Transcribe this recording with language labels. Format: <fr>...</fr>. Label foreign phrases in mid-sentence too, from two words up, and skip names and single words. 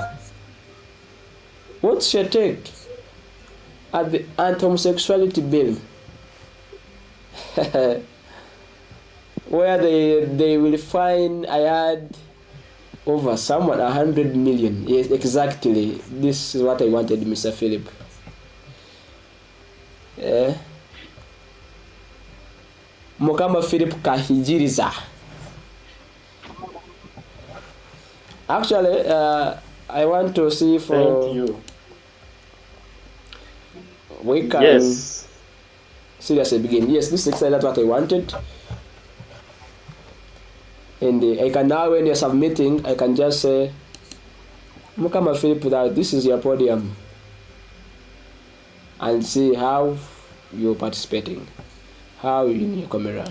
<en>What's your take at the anti-homosexuality bill? Where they will fine Ayad over someone 100 million. Yes, exactly. This is what I wanted, Mr. Philip.</en> <nyo>Mukama Philip kahijiriza.</nyo> <en>Actually, I want to see if Thank you. we can Yes. seriously begin. Yes, this is exactly what I wanted. And I can now, when you're submitting, I can just say, Mukama Philip, that this is your podium, and see how you're participating, how you in your camera.</en>